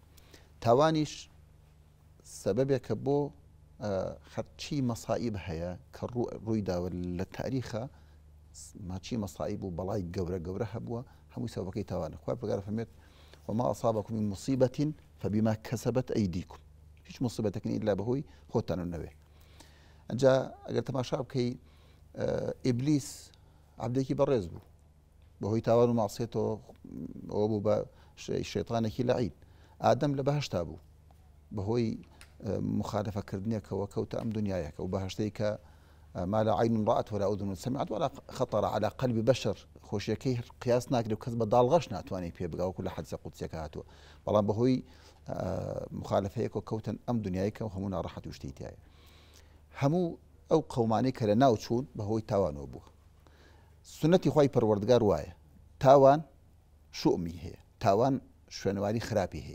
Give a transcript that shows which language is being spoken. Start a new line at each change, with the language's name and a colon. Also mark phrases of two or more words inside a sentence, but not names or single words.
Central Kurdish: تاوانیش سەبەبێکە بۆ هەرچی مەسائب هەیە کە ڕوویداوە لە تاریخە، ماچی مەسائب و بەڵای گەورە گەورە هەبووە، هەمووی سەبەکەی تاوانە. خوای پەروەردگار فەرمێت
Arabic: وما أصابكم من مصيبة فبما كسبت أيديكم.
Central Kurdish: هیچ مصیبەتێکی ئیلا بەهۆی خۆتانە نەوێ. ئەنجا ئەگەر تەماشا بکەی ئیبلیس عەبدێکی بەڕێز بوو، بەهۆی تاوان و مەعسیەتەوە ئەوە بوو بە شەیطانێکی لەعین. ئادەم لە بەهەشتا بوو، بەهۆی مخالفەکردنێکەوە کەوتە ئەم دنیایەکە و بەهەشتەی کە
Arabic: ما لا عين رأت ولا أذن سمعت ولا خطر على قلب بشر،
Central Kurdish: خۆشیەکەی قیاس ناکرێت و کەس بە داڵغەش ناتوانێت پێ بگا وەکو لە حەدیثە قودسیەکە هاتووە، بەڵام بەهۆی مخالفەیەکەوە کەوتن ئەم دنیایەکە و هەموو ناڕەحەت و شتی تایە. هەموو ئەو قەومانەی کە لە ناو چوون بەهۆی تاوانەوە بووە. سنەتی خوای پەروەردگار وایە تاوان شومی هەیە، تاوان شوێنەواری خراپی هەیە.